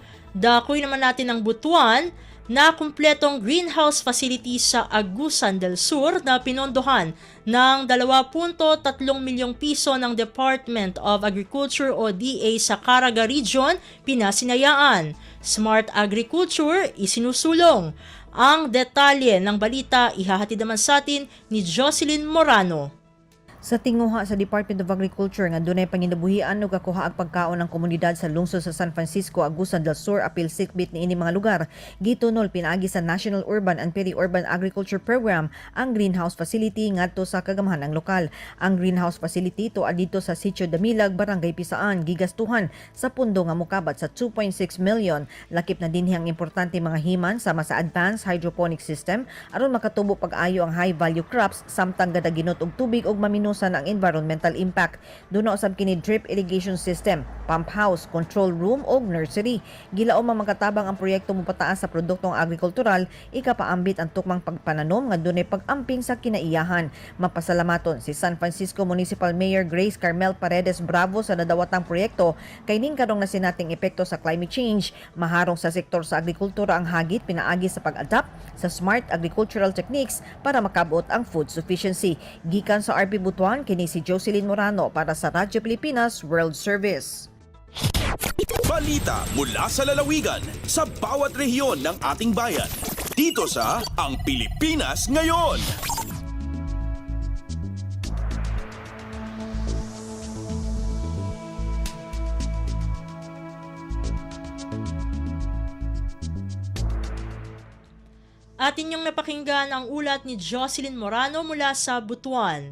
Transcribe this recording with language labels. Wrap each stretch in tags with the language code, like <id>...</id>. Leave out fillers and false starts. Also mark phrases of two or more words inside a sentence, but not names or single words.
<tl>Dakoy naman natin ang Butuan na kumpletong</tl> <en>greenhouse facility</en> <tl>sa Agusan del Sur na pinondohan ng 2.3 milyong piso ng Department of Agriculture o DA sa Caraga Region, Pinasinayaan. Smart Agriculture isinusulong. Ang detalye ng balita ihahatid naman sa atin ni Jocelyn Morano.</tl> <ceb>Sa tinguha sa Department of Agriculture nga dunay panginabuhian ug kakuha ang pagkaon ng komunidad sa lungsod sa San Francisco, Agusan del Sur apil sikbit niini mga lugar. Gitunol pinaagi sa National Urban and Peri-Urban Agriculture Program ang</ceb> <en>greenhouse facility</en> <ceb>ngadto sa kagamahan ng lokal. Ang</ceb> <en>greenhouse facility</en> <ceb>tuad dito sa Sitio Damilag, Barangay Pisaan, gigastuhan sa pundo nga mokabat sa 2.6 million. Lakip na dinhi ang importante mga himan sama sa</ceb> <en>advanced hydroponic system</en> <ceb>aron makatubo pag-ayo ang</ceb> <en>high value crops</en> <ceb>samtang gadaginot og tubig ug maminusan ang</ceb> <en>environmental impact.</en> <ceb>Duna usab kini</ceb> <en>drip irrigation system, pump house, control room</en> <ceb>ug nursery. Gilaom ang makatabang ang proyekto mopataas sa produktong agrikultural, ikapaambit ang tukmang pagpananom nga dunay pag-amping sa kinaiyahan. Mapasalamaton si San Francisco Municipal Mayor Grace Carmel Paredes Bravo sa nadawatang proyekto kay ning kadong na sinating epekto sa</ceb> <en>climate change.</en> <ceb>Maharong sa sektor sa agrikultura ang hagit pinaagi sa pag-adapt sa</ceb> <en>smart agricultural techniques</en> <ceb>para makabot ang</ceb> <en>food sufficiency.</en> <ceb>Gikan sa RP Butuan, kini si Jocelyn Morano para sa Radyo Pilipinas World Service.</ceb> <tl>Balita mula sa lalawigan sa bawat rehiyon ng ating bayan. Dito sa Ang Pilipinas Ngayon. At inyong napakinggan ang ulat ni Jocelyn Morano mula sa Butuan.</tl>